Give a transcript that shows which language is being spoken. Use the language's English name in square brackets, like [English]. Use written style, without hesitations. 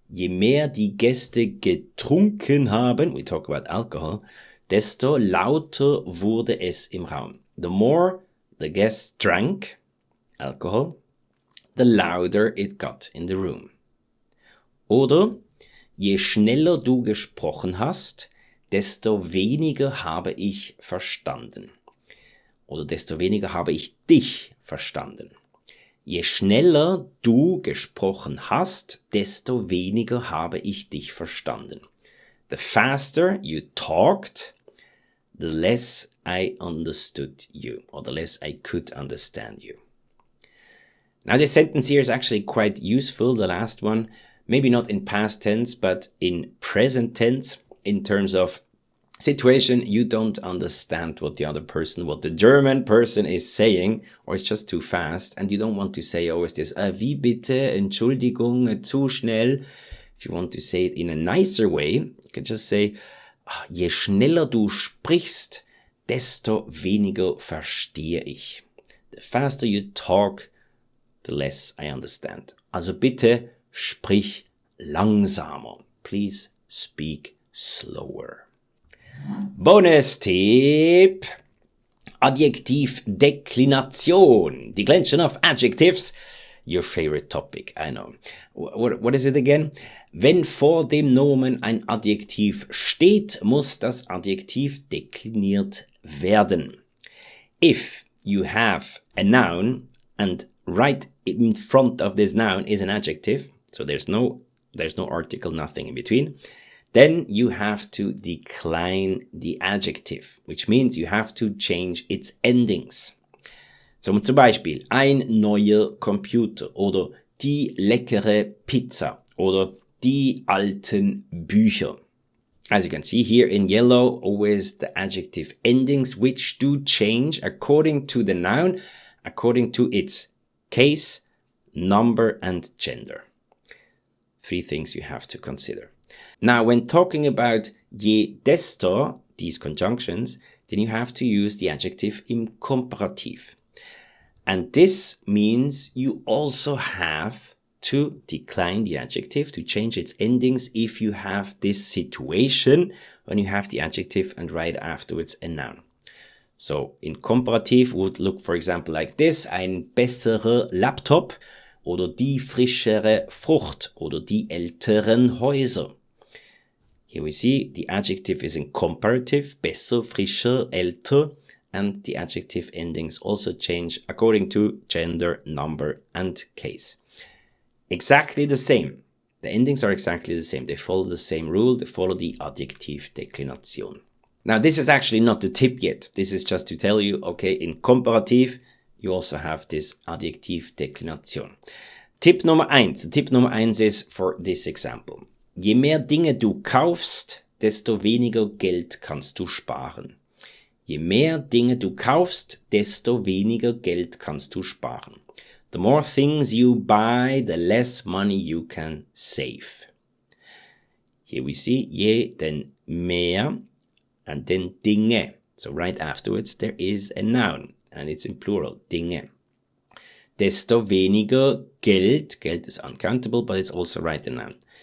[German] Je mehr die Gäste getrunken haben, [English] we talk about alcohol, [German] desto lauter wurde es im Raum. [English] The more the guests drank alcohol, the louder it got in the room. [German] Oder, je schneller du gesprochen hast, desto weniger habe ich verstanden. Oder desto weniger habe ich dich verstanden. Je schneller du gesprochen hast, desto weniger habe ich dich verstanden. [English] The faster you talked, the less I understood you, or the less I could understand you. Now this sentence here is actually quite useful, the last one, maybe not in past tense, but in present tense, in terms of situation you don't understand what the German person is saying, or it's just too fast, and you don't want to say always this, [German] wie bitte, Entschuldigung, zu schnell. [English] If you want to say it in a nicer way, you can just say, [German] je schneller du sprichst, desto weniger verstehe ich. [English] The faster you talk, the less I understand. [German] Also bitte sprich langsamer. [English] Please speak slower. Bonustipp. Adjektivdeklination. Declension of adjectives. Your favorite topic, I know. What is it again? [German] Wenn vor dem Nomen ein Adjektiv steht, muss das Adjektiv dekliniert werden. [English] If you have a noun and right in front of this noun is an adjective, so there's no article, nothing in between, then you have to decline the adjective, which means you have to change its endings. [German] Zum Beispiel ein neuer Computer oder die leckere Pizza oder die alten Bücher. [English] As you can see here in yellow, always the adjective endings, which do change according to the noun, according to its case, number, and gender. 3 things you have to consider. Now, when talking about je desto, these conjunctions, then you have to use the adjective im Komparativ. And this means you also have to decline the adjective, to change its endings if you have this situation when you have the adjective and right afterwards a noun. So in Komparativ would look, for example, like this, [German] ein besserer Laptop oder die frischere Frucht oder die älteren Häuser. [English] Here we see the adjective is in comparative, besser, frischer, älter, and the adjective endings also change according to gender, number, and case. Exactly the same. The endings are exactly the same. They follow the same rule. They follow the Adjektivdeklination. Now, this is actually not the tip yet. This is just to tell you, okay, in Komparativ, you also have this Adjektivdeklination. [German] Tipp Nummer 1. Tipp Nummer 1 [English] is for this example. [German] Je mehr Dinge du kaufst, desto weniger Geld kannst du sparen. Je mehr Dinge du kaufst, desto weniger Geld kannst du sparen. [English] The more things you buy, the less money you can save. Here we see je, then mehr, and then Dinge. So right afterwards there is a noun and it's in plural, Dinge. Desto weniger Geld. Geld is uncountable, but it's also right a noun.